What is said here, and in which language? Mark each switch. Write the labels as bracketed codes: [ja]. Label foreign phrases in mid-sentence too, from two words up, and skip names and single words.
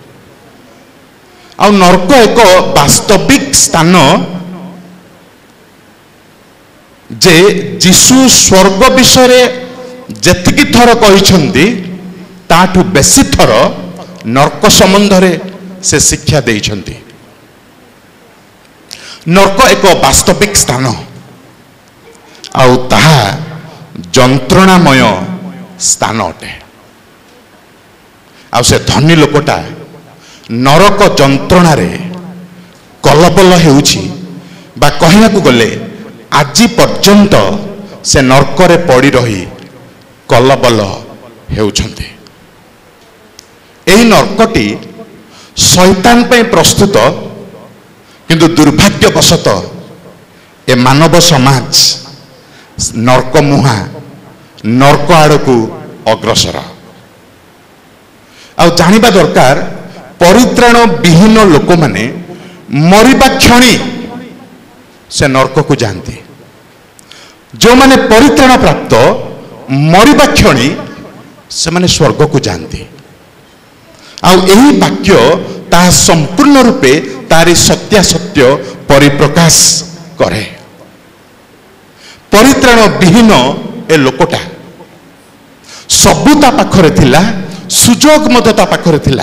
[or] ଆ ନରକ ଏକ ବାସ୍ତବିକ ସ୍ଥାନ ଯେ ଯୀଶୁ ସ୍ୱର୍ଗ ବିଷୟ ଯେତିକି ଥର କହିଛନ୍ତି ତାଠୁ ବେଶୀ ଥର ନରକ ସମ୍ବନ୍ଧ ରେ ସେ ଶିକ୍ଷା ଦେଇଛନ୍ତି। ନରକ ଏକ ବାସ୍ତବିକ ସ୍ଥାନ ଆଉ ତାହା ଯନ୍ତ୍ରଣାମୟ ସ୍ଥାନ ଅଟେ। ଆଉ ସେ ଧନୀ ଲୋକଟା ନରକ ଯନ୍ତ୍ରଣା ରେ କଲବଲ ହେଉଛି ବା କହିବା କୁ ଗଲେ ଆଜି ପର୍ଯ୍ୟନ୍ତ ସେ ନରକ ରେ ପଡ଼ି ରହି କଲବଲ ହେଉଛନ୍ତି। ଏହି ନରକଟି ଶୟତାନ ପେ ପ୍ରସ୍ତୁତ କିନ୍ତୁ ଦୁର୍ଭାଗ୍ୟବଶତ ଏ ମାନବ ସମାଜ ନରକ ମୁହାଁ ନରକ ଆଡ଼କୁ ଅଗ୍ରସର। ଆ ଜାଣିବା ଦରକାର ପରିତ୍ରାଣ ବିହୀନ ଲୋକ ମାନେ ମରିବା କ୍ଷଣି ସେ ନରକ କୁ ଯାଆନ୍ତି। ଯୋ ମାନେ ପରିତ୍ରାଣ ପ୍ରାପ୍ତ ମରିବା କ୍ଷଣି ସେ ମାନେ ସ୍ୱର୍ଗ କୁ ଯାଆନ୍ତି। ଆଉ ଏହି ବାକ୍ୟ ତା ସମ୍ପୂର୍ଣ୍ଣ ରୂପେ ତାରି ସତ୍ୟାସତ୍ୟ ପରିପ୍ରକାଶ କରେ। ପରିତ୍ରାଣ ବିହୀନ ଏ ଲୋକଟା ସବୁଟା ପାଖରେ ଥିଲା, ସୁଯୋଗ ମଧ୍ୟ ତା ପାଖରେ ଥିଲା।